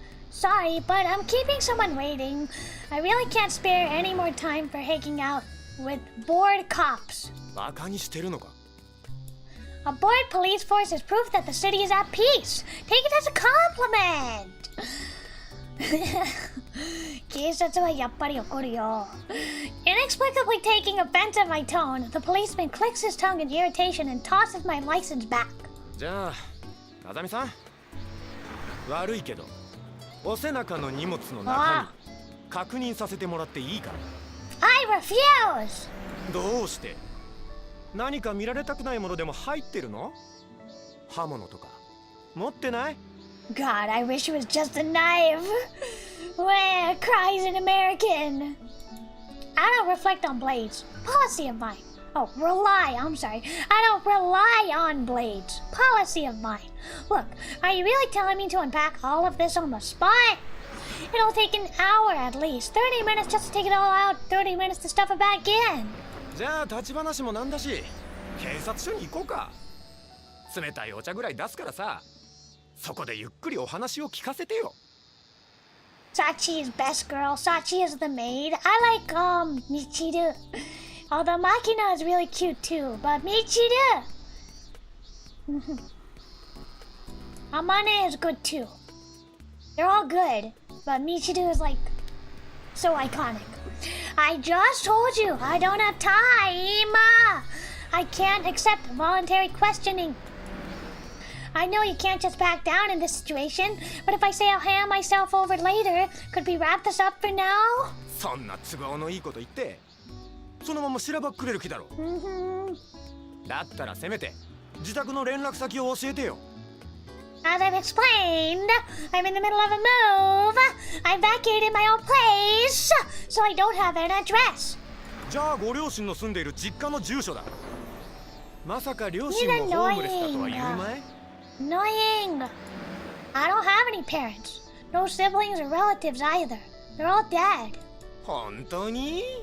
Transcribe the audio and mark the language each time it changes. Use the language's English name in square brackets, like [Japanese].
[English] Sorry, but I'm keeping someone waiting. I really can't spare any more time for hanging out with bored cops. [Japanese] バカにしてるのか? [English] A bored police force is proof that the city is at peace. Take it as a compliment. [Japanese] 警察はやっぱり怒るよ. [English] Inexplicably taking offense at my tone, the policeman clicks his tongue in irritation and tosses my license back. [Japanese] じゃあ、風見さん。悪いけど、お背中の荷物の中身確認させてもらっていいか? [English] I refuse. [Japanese] どうして? 何か見られたくないものでも入ってるの? 刃物とか持ってない? [English] God, I wish it was just a knife. Where cries an American. I don't reflect on blades. Policy of mine. Oh, I'm sorry. I don't rely on blades. Policy of mine. Look, are you really telling me to unpack all of this on the spot? It'll take an hour at least. 30 minutes just to take it all out. 30 minutes to stuff it back in. [Japanese] じゃあ立ち話もなんだし、警察署に行こうか。冷たいお茶ぐらい出すからさ。そこでゆっくりお話を聞かせてよ。 [English] Sachi is best girl. Sachi is the maid. I like Michiru. Although Makina is really cute too, but Michiru. Amane is good too. They're all good, but Michiru is like so iconic. I just told you I don't have time. I can't accept voluntary questioning. I know you can't just back down in this situation, but if I say I'll hand myself over later, could we wrap this up for now? [Japanese] そんな都合のいいこと言って、そのまましらばっくれる気だろ。だったらせめて自宅の連絡先を教えてよ。 [English] As I've explained, I'm in the middle of a move. I'm vacated my own place, so I don't have an address. [Japanese] じゃあご両親の住んでいる実家の住所だ。まさか両親もホームレスだとは言うまい？ [English] Annoying. I don't have any parents. No siblings or relatives either. They're all dead. [Japanese] 本当に？